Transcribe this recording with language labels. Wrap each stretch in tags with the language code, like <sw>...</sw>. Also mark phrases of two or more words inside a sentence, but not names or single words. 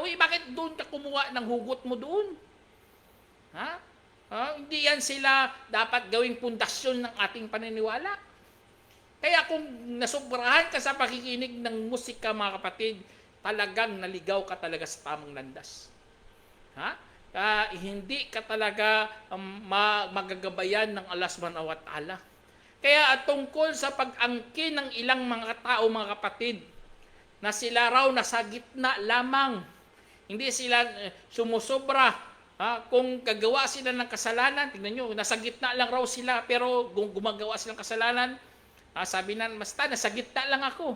<tl>Bakit doon ka kumuha ng hugot mo doon? Hindi yan sila dapat gawing pundasyon ng ating paniniwala. Kaya kung nasobrahan ka sa pakikinig ng musika, mga kapatid, talagang naligaw ka talaga sa tamang landas. Hindi ka talaga magagabayan ng Allah</tl> <ar>سبحانه وتعالى.</ar> <tl>Kaya tungkol sa pag-angkin ng ilang mga tao, mga kapatid, na sila raw nasa gitna lamang, hindi sila sumusobra. Kung gagawa sila ng kasalanan, tingnan nyo, nasa gitna lang raw sila, pero kung gumagawa silang kasalanan, sabi na, basta nasa gitna lang ako.</tl>